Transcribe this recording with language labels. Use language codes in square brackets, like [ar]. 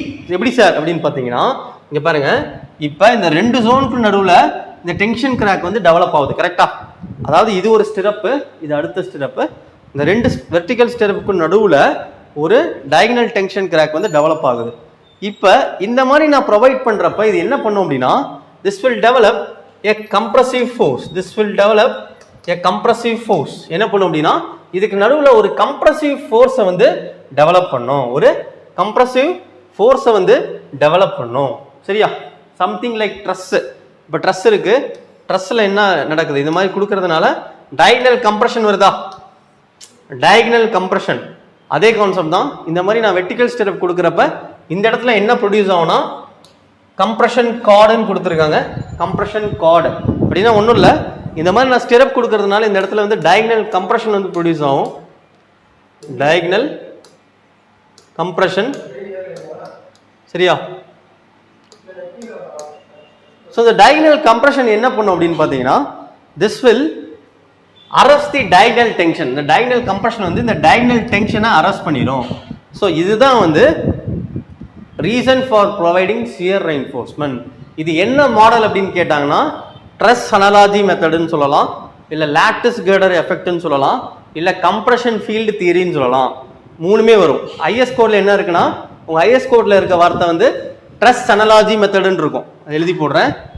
[ta] எப்படி சார் அப்படின்னு பார்த்தீங்கன்னா, இங்கே பாருங்க, இப்போ இந்த 2 ஜோனுக்கு நடுவில் இந்த டென்ஷன் கிராக் வந்து டெவலப் ஆகுது. கரெக்டா? அதாவது இது ஒரு ஸ்டிரப்பு, இது அடுத்த ஸ்டிரப்பு. இந்த 2 வெர்டிக்கல் ஸ்டிரப்புக்கு நடுவில் ஒரு டயகனல் டென்ஷன் கிராக் வந்து டெவலப் ஆகுது. இப்போ இந்த மாதிரி நான் ப்ரொவைட் பண்ணுறப்ப இது என்ன பண்ணும் அப்படின்னா, [en] this will develop a compressive force. This will develop a compressive force. [ta] என்ன பண்ணும் அப்படின்னா, இதுக்கு நடுவில் ஒரு கம்ப்ரசிவ் ஃபோர்ஸை வந்து டெவலப் பண்ணும், ஒரு கம்ப்ரசிவ் ஃபோர்ஸை வந்து டெவலப் பண்ணும். சரியா? [en] Something like dress. [ta] இப்போ ட்ரெஸ் இருக்கு, ட்ரெஸ்ஸில் என்ன நடக்குது, இந்த மாதிரி கொடுக்கறதுனால டயகனல் கம்ப்ரெஷன் வருதா? டயகனல் கம்ப்ரெஷன் அதே கான்செப்ட் தான். இந்த மாதிரி நான் வெர்டிக்கல் ஸ்டிரப் கொடுக்குறப்ப இந்த இடத்துல என்ன ப்ரொடியூஸ் ஆகும்னா, கம்ப்ரெஷன் கார்டுன்னு கொடுத்துருக்காங்க. கம்ப்ரெஷன் கார்டு அப்படின்னா ஒன்றும் இல்லை, இந்த மாதிரி நான் ஸ்டிரப் கொடுக்கறதுனால இந்த இடத்துல வந்து டயகனல் கம்ப்ரெஷன் வந்து ப்ரொடியூஸ் ஆகும். Diagonal compression. சரியா? ஸோ இந்த டயகனல் கம்ப்ரெஷன் என்ன பண்ணும் அப்படின்னு பார்த்தீங்கன்னா, [en] This will arrest the diagonal tension. [ta] இந்த diagonal compression வந்து இந்த diagonal tension arrest பண்ணிரும். ஸோ இதுதான் வந்து [en] reason for providing shear reinforcement. [ta] இது என்ன மாடல் அப்படின்னு கேட்டாங்கன்னா, ட்ரெஸ் அனாலஜி மெத்தடுன்னு சொல்லலாம், இல்லை லாட்டிஸ் கேர்டர் எஃபெக்ட்னு சொல்லலாம், இல்லை கம்ப்ரெஷன் ஃபீல்டு தியரின்னு சொல்லலாம். மூணுமே வரும். ஐஎஸ் கோட்ல என்ன இருக்குன்னா, உங்க ஐஎஸ் கோட்ல இருக்க வார்த்தை வந்து ட்ரெஸ் அனாலஜி மெத்தடுன்னு இருக்கும். எழுதி போடுறேன்.